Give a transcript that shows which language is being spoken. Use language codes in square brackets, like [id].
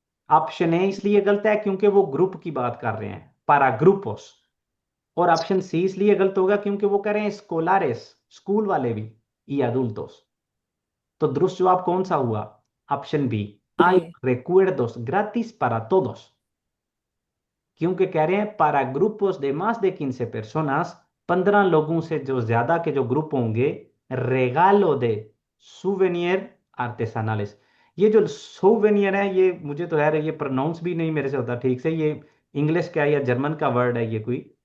[hi] Option A इसलिए गलत है क्योंकि वो ग्रुप की बात कर रहे हैं, पारा ग्रुपोस. और ऑप्शन सी इसलिए गलत होगा क्योंकि वो कह रहे हैं स्कोलारेस, स्कूल वाले भी, [es] y adultos. [hi] तो दुरुस्त जवाब कौन सा हुआ? Option B, [es] hay [hi] B. [es] recuerdos gratis para todos. [hi] क्योंकि कह रहे हैं [es] para grupos de más de 15 personas, [hi] 15 लोगों से जो ज्यादा के जो ग्रुप होंगे, [es] regalo de souvenir artesanales. [hi] ये जो souvenir है, ये मुझे तो यार ये प्रोनाउंस भी नहीं मेरे से होता ठीक से, ये इंग्लिश का या जर्मन का वर्ड है ये कोई.